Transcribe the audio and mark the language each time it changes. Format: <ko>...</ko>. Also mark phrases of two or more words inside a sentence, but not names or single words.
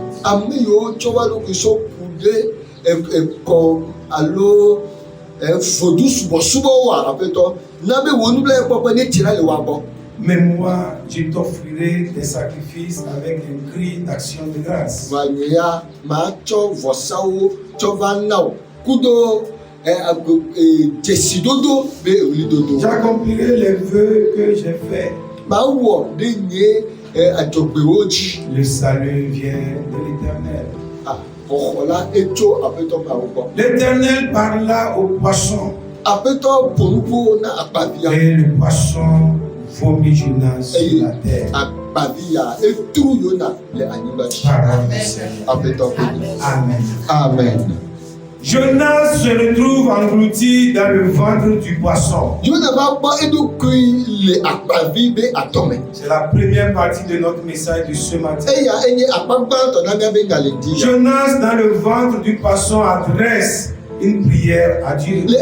<ee>Ame yiwo tsɔ wa ɖokui sɔ ku ɖe ekɔ alo fodu subɔsubɔwoa Aƒetɔ na be wo nublankpɔkpɔ ne tsi la le wa gbɔ.</ee> <fr>Mais moi, je t'offrirai des sacrifices avec un cri d'action de grâce.</fr> <ee>Va nye ya matsɔ vɔsawo tsɔ va na wo kudo dzesidodo be ewlidodo.</ee> <fr>J'accomplirai les vœux que j'ai faits.</fr> <ee>Mawɔ ɖe nye adzɔgbewo dzi.</ee> <fr>Le salut vient de l'Éternel.</fr> <ee>Xɔxɔ la etso Aƒetɔ Mawu gbɔ.</ee> <fr>L'Éternel parla au poisson</fr> <ee>Aƒetɔ ƒo nuƒo na akpavia</ee> <fr>et le poisson vomit Jonas sur la terre.</fr> <ee>akpavia etru Yona le anyigba dzi.</ee> <fr>Parole du Seigneur.</fr> <ee>Aƒetɔ ƒe gbe.</ee> <fr>Amen. Amen. Jonas se retrouve englouti dans le ventre du poisson. C'est la première partie de notre message de ce matin. Jonas dans le ventre du poisson adresse une prière à Dieu.</fr>